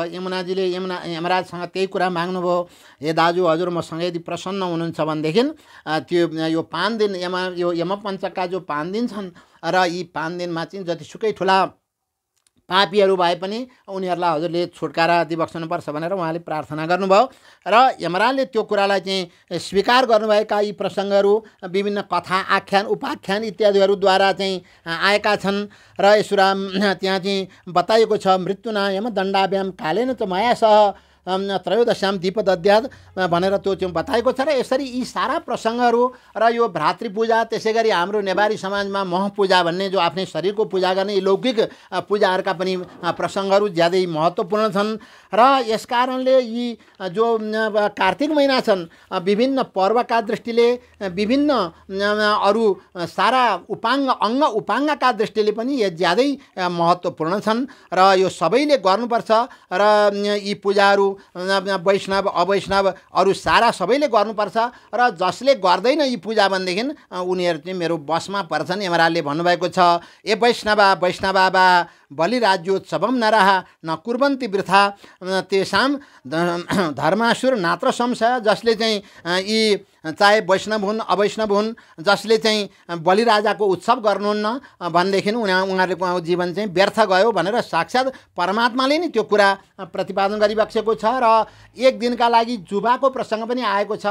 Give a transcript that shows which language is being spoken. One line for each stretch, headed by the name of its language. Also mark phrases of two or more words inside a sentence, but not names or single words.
Nepali: यमुनाजीले यमराजसँग त्यही कुरा माग्नुभयो, हे दाजु हजुर मसँग यदि प्रसन्न हुनुहुन्छ भनेदेखि त्यो यो 5 दिन यो यमपञ्चकका जो 5 दिन छन्, र यी 5 दिनमा चाहिँ जतिसुकै ठुला पापीहरू भए पनि उनीहरूलाई हजुरले छुटकारा दिइबक्सनुपर्छ भनेर उहाँले प्रार्थना गर्नुभयो। र यमराजले त्यो कुरालाई चाहिँ स्वीकार गर्नुभएका यी प्रसङ्गहरू विभिन्न कथा, आख्यान, उपाख्यान इत्यादिहरूद्वारा चाहिँ आएका छन्। र यसुराम त्यहाँ चाहिँ बताइएको छ,
Sanskrit: मृत्युना यमदण्डाभ्याम कालेन च मया सह त्रयोदश्याम दीपदद्यात्
Nepali: भनेर त्यो चाहिँ बताएको छ। र यसरी यी सारा प्रसङ्गहरू र यो भ्रातृपूजा, त्यसै गरी हाम्रो नेवारी समाजमा महपूजा भन्ने जो आफ्नै शरीरको पूजा गर्ने यी लौकिक पूजाहरूका पनि प्रसङ्गहरू ज्यादै महत्त्वपूर्ण छन्। र यस कारणले यी जो कार्तिक महिना छन्, विभिन्न पर्वका दृष्टिले, विभिन्न अरू सारा अङ्ग उपाङ्गका दृष्टिले पनि यो ज्यादै महत्त्वपूर्ण छन्। र यो सबैले गर्नुपर्छ। र यी पूजाहरू वैष्णव अवैष्णव अरू सारा सबैले गर्नुपर्छ। र जसले गर्दैन यी पूजा भनेदेखि उनीहरू चाहिँ मेरो बसमा पर्छन्। यमराजले भन्नुभएको छ,
Sanskrit: ए वैष्णवा वा बलिराज्योत्सवम नरः न कुर्वन्ति वृथा तेषाम धर्मासुर नात्र संशय।
Nepali: जसले चाहिँ यी चाहे वैष्णव हुन् अवैष्णव हुन्, जसले चाहिँ बलिराजाको उत्सव गर्नुहुन्न भनेदेखि उनीहरूको जीवन चाहिँ व्यर्थ गयो भनेर साक्षात् परमात्माले नै त्यो कुरा प्रतिपादन गरिबक्सेको छ। र एक दिनका लागि जुवाको प्रसङ्ग पनि आएको छ।